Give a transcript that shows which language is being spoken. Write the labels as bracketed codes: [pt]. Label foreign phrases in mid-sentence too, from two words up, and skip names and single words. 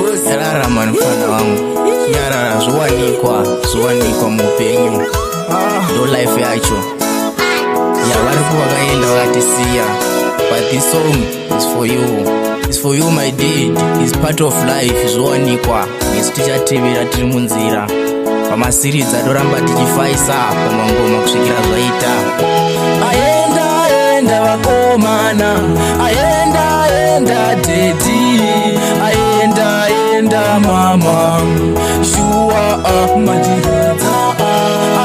[sn] Yarara, man, mfana wangu. Yarara, zvowanikwa, zvowanikwa muupenyu. Ah. Ndo life yacho. Ya, vari kuva vakaenda vakatisiya. [en] But this song is for you. It's for you, my deed. It's part of life, [sn] zvowanikwa. Nesu tichatevera tiri munzira. Pamasiridzi atoramba tichifaisa pamangoma kusvikira zvaita. Aenda, aenda vakomana. Aenda, aenda teti. Aenda, aenda mama. Shua, ah, madiridza, ah.